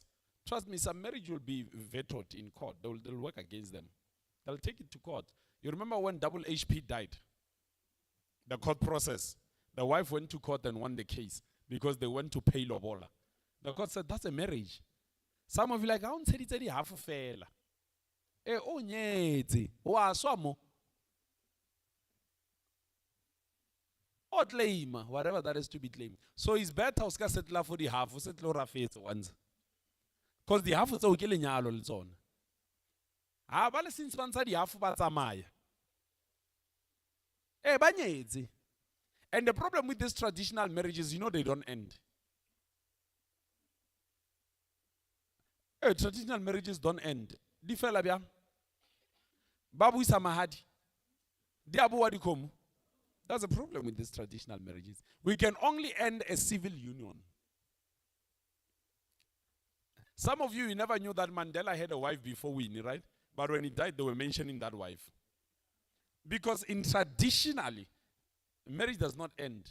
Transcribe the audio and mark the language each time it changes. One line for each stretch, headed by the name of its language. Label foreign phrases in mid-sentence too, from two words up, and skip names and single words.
English: Trust me, some marriage will be vetoed in court. They'll work against them. They'll take it to court. You remember when Double HP died? The court process. The wife went to court and won the case because they went to pay lobola. The court said, that's a marriage. Some of you like, I don't say it's half a fair.
Southern Sotho: o nyetse, wa swa mo.
English: Or claim, whatever that is to be claimed. So it's better to settle for the half,
Southern Sotho: o settle ra fetse once.
English: Because the half is okay
Southern Sotho: lenyalo le tsona. Ha ba le since ba ntsha di half ba tsamaya. Ba nyetse.
English: And the problem with these traditional marriages, you know, they don't end. Traditional marriages don't end.
Southern Sotho: Di fela bjang. Ba buisa mahadi. Di a bua dikgomo.
English: That's the problem with these traditional marriages. We can only end a civil union. Some of you never knew that Mandela had a wife before Winnie, right? But when he died, they were mentioning that wife. Because traditionally, marriage does not end.